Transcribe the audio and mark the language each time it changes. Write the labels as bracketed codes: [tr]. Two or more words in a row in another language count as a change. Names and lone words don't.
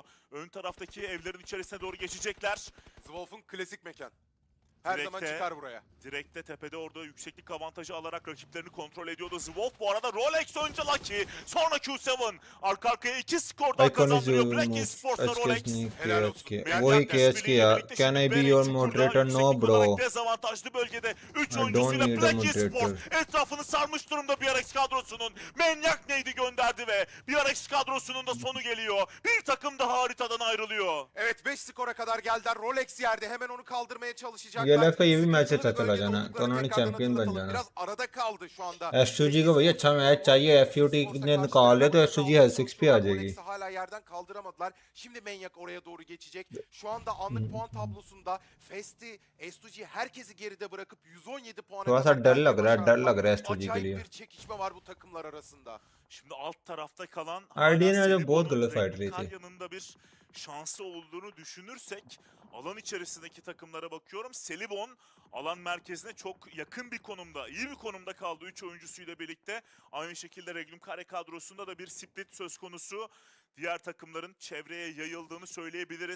[tr] Ön taraftaki evlerin içerisine doğru geçecekler. Zwolf'un klasik mekan. Her zaman çıkar buraya. Direkte tepede orada yükseklik avantajı alarak rakiplerini kontrol ediyordu Zwolf. Bu arada Rolex önce Lucky. Sonra Q7. Arka arkaya 2 skordan kazandırıyor Black Esports'la Rolex. Helal olsun. [hi] वही KHK यार. [en] Can I be your moderator? No bro. [tr] Dezavantajlı bölgede 3 [en] I don't [tr] oyuncusuyla [en] need a [tr] Black [en] moderator. [tr] Esports etrafını sarmış durumda BRX kadrosunun. Manyak neydi gönderdi ve BRX kadrosunun da sonu geliyor. Bir takım daha haritadan ayrılıyor. Evet 5 skora kadar geldiler. Rolex yerde hemen onu kaldırmaya çalışacaklar. [hi] ये लड़का ये भी मैच अच्छा चला जाना तो उन्होंने चैंपियन बन जाना [tr] Biraz arada kaldı şu anda. [hi] एसओजी को भैया अच्छा मैच चाहिए FUT ने निकाल ले तो एसओजी हेल्थ 6 पे आ जाएगी [tr] Rolex'i hala yerden kaldıramadılar. Şimdi Manyak oraya doğru geçecek. Şu anda anlık puan tablosunda Festi, S2G herkesi geride bırakıp 117 puana [hi] थोड़ा सा [tr] kadar [hi] डर [tr] gelmeye [hi] लग रहा है डर [tr] başardılar. [hi] लग रहा है एसओजी के [tr] Acayip [hi] लिए [tr] bir çekişme var bu takımlar arasında. Şimdi alt tarafta kalan [hi] RD ने जो [tr] Selebo'nun [hi] बहुत गलत फाइट [tr] Regnum [hi] रही थी [tr] Karya'nın bir şansı olduğunu düşünürsek alan içerisindeki takımlara bakıyorum. Selibon alan merkezine çok yakın bir konumda, iyi bir konumda kaldı 3 oyuncusuyla birlikte. Aynı şekilde Regnum Kare kadrosunda da bir split söz konusu. Diğer takımların çevreye yayıldığını söyleyebiliriz.